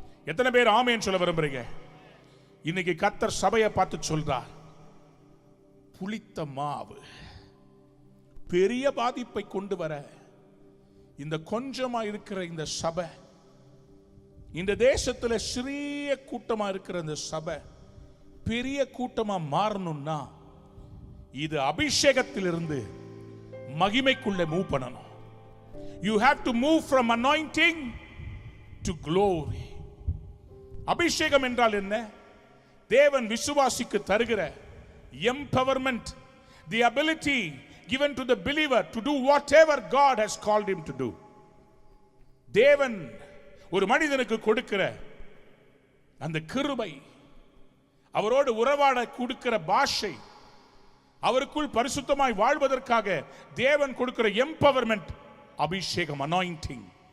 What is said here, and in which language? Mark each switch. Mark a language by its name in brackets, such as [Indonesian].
[Tamil] எத்தனை பேர் ஆமென் சொல்ல விரும்புறீங்க? இன்னைக்கு கர்த்தர் சபையை பார்த்து சொல்றார், புளித்த மாவு பெரிய பாதிப்பை கொண்டு வர இந்த கொஞ்சமா இருக்கிற இந்த சபை, இந்த தேசத்துல சிறிய கூட்டமா இருக்கிற இந்த சபை பெரிய கூட்டமா மாறணும்னா இது அபிஷேகத்திலிருந்து மகிமைக்குள்ள மூவ் பண்ணணும். [English] You have to move from anointing to glory. [Tamil] அபிஷேகம் என்றால் என்ன? தேவன் விசுவாசிக்கு தருகிற [English] empowerment, the ability given to the believer to do whatever God has called him to do. [Tamil] தேவன் ஒரு மனிதனுக்கு கொடுக்கிற அந்த கிருபை, அவரோடு உறவாட கொடுக்கிற பாஷை, அவருக்குள் பரிசுத்தமாய் வாழ்வதற்காக தேவன் கொடுக்கிற எம்பவர்மெண்ட், அபிஷேகம், அனாயிண்டிங்.